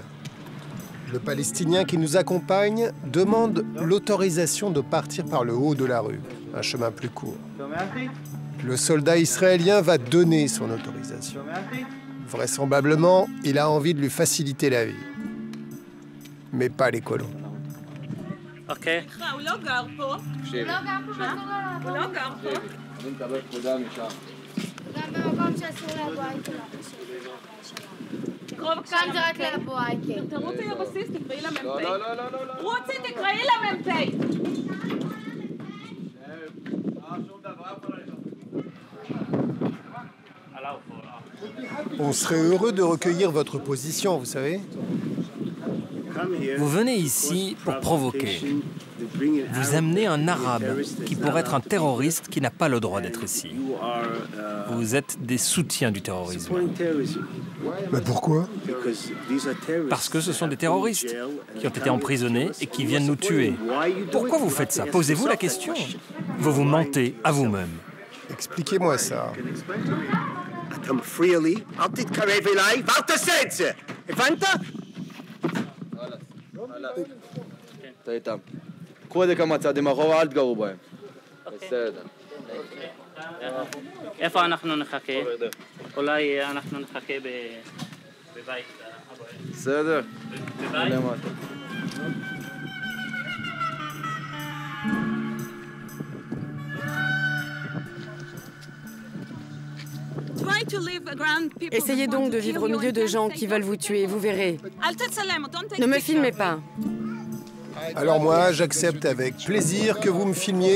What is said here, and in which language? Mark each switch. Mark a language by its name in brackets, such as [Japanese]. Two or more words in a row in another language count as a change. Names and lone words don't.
[French] Le Palestinien qui nous accompagne demande l'autorisation de partir par le haut de la rue, un chemin plus court. Le soldat israélien va donner son autorisation. Vraisemblablement, il a envie de lui faciliter la vie. Mais pas les colons. Ok. [Hebrew] כאן זה רק לבואי. תרוצי לבסיס, תקראי למ"פ. לא. רוצי, תקראי למ"פ. [French] On serait heureux de recueillir votre position, vous savez. Vous venez ici pour provoquer. Vous amenez un arabe qui pourrait être un terroriste qui n'a pas le droit d'être ici. Vous êtes des soutiens du terrorisme. Mais pourquoi? Parce que ce sont des terroristes qui ont été emprisonnés et qui viennent nous tuer. Pourquoi vous faites ça? Posez-vous la question. Vous vous mentez à vous-même. Expliquez-moi ça. [Hebrew] קחו את זה כמה צעדים אחורה, אל תגרו בהם. בסדר. איפה אנחנו נחכה? אולי אנחנו נחכה בבית. בסדר. בבית? Zwei [French] Essayez donc de vivre au milieu de gens qui veulent vous tuer, vous verrez. Ne me filmez pas. Alors moi, j'accepte avec plaisir que vous me filmiez.